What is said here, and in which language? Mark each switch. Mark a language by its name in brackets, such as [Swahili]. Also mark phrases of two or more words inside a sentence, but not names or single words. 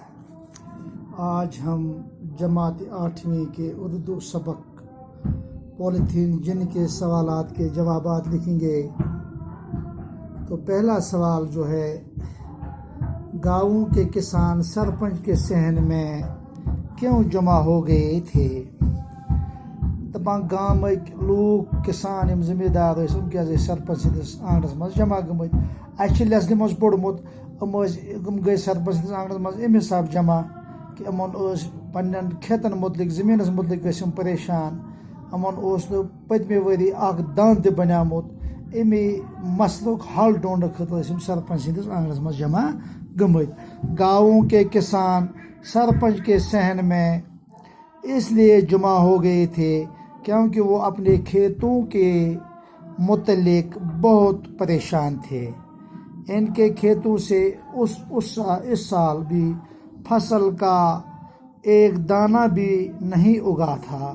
[Urdu] آج ہم جماعت 8ویں کے اردو سبق پولیتھین جن کے سوالات کے جوابات لکھیں گے۔ تو پہلا سوال جو ہے، گاؤں کے کسان سرپنچ کے صحن میں کیوں جمع ہو گئے تھے؟ [Kashmiri] دپان گامک لوگ کسان یم ذمہ دار ام کیازِ سرپنچ سندس آنگنس مز جمع گمت، اچھے لیسنہِ مز پوٚرمُت، ام گئی سرپنچ سندس آنگنس مز امہِ حساب جمع کہ امن پنن کھیتن متعلق زمینس متعلق ٲسۍ پریشان، امن اوس نہٕ پٔتمہِ ؤری اکھ دند تہِ بنیومُت، امی مسلُک حل ڈھونڈنہٕ خٲطرٕ ٲسۍ سرپنچ سندس آنگنس مز جمع گمت۔ [Urdu] گاؤں کے کسان سرپنچ کے صحن میں اس لیے جمع ہو گئے تھے کیونکہ وہ اپنے کھیتوں کے متعلق بہت پریشان تھے۔ ان کے کھیتوں سے اس سال بھی فصل کا ایک دانہ بھی نہیں اگا تھا۔